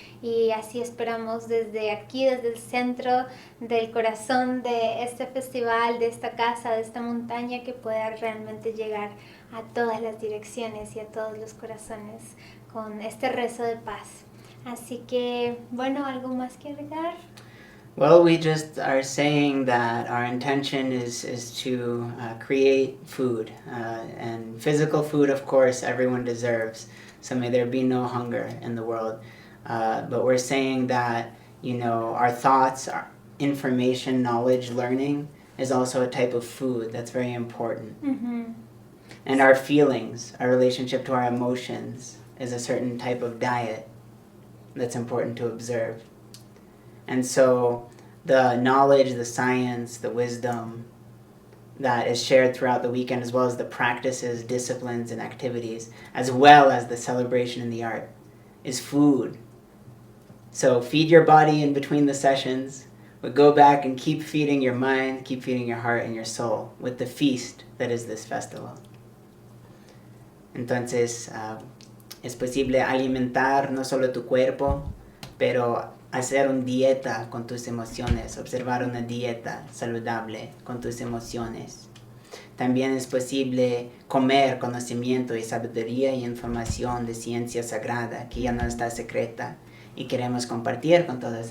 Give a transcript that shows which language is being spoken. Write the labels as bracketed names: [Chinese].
[Spanish] Y así esperamos desde aquí, desde el centro del corazón de este festival, de esta casa, de esta montaña, que pueda realmente llegar a todas las direcciones y a todos los corazones con este rezo de paz. Así que, bueno, ¿algo más que agregar? [English] Well, we just are saying that our intention is to create food, and physical food, of course, everyone deserves. So may there be no hunger in the world. But we're saying that, our thoughts, our information, knowledge, learning is also a type of food that's very important. Mm-hmm. And our feelings, our relationship to our emotions, is a certain type of diet that's important to observe. And so the knowledge, the science, the wisdom that is shared throughout the weekend, as well as the practices, disciplines, and activities, as well as the celebration and the art, is food. So feed your body in between the sessions, but go back and keep feeding your mind, keep feeding your heart and your soul with the feast that is this festival. [Spanish] Entonces, es posible alimentar no solo tu cuerpo, pero hacer una dieta con tus emociones, observar una dieta saludable con tus emociones. También es posible comer conocimiento y sabiduría y información de ciencia sagrada que ya no está secreta y queremos compartir con todos.